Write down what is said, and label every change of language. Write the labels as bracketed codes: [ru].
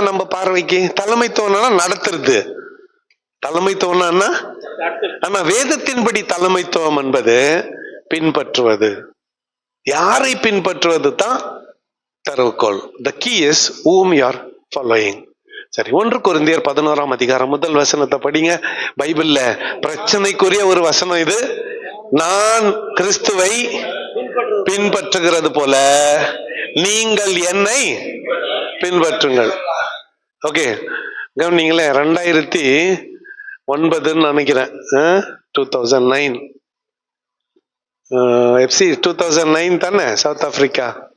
[ta] நம்ம பார்வைக்கு தலைமைத்துவம்னா நடத்துறது, தலைமைத்துவம்னா என்ன? ஆனா வேதத்தின்படி தலைமைத்துவம் என்பது பின்பற்றுவது. யாரை பின்பற்றுவது தான் தரவுகோல். [en] The key is whom you are following. [ta] சரி, 1 கொரிந்தியர் 11ஆம் அதிகாரம் 1 வசனத்தை படிங்க. பைபிள்ல பிரச்சனைக்குரிய ஒரு வசனம் இது. நான் கிறிஸ்துவை பின்பற்றுகிறது போல நீங்கள் என்னை பின்பற்றுங்கள். ஓகே, கவனிங்களே, 2009 நினைக்கிறேன், 2009 எஃப்சி 2009 தானே சவுத் ஆப்பிரிக்கா.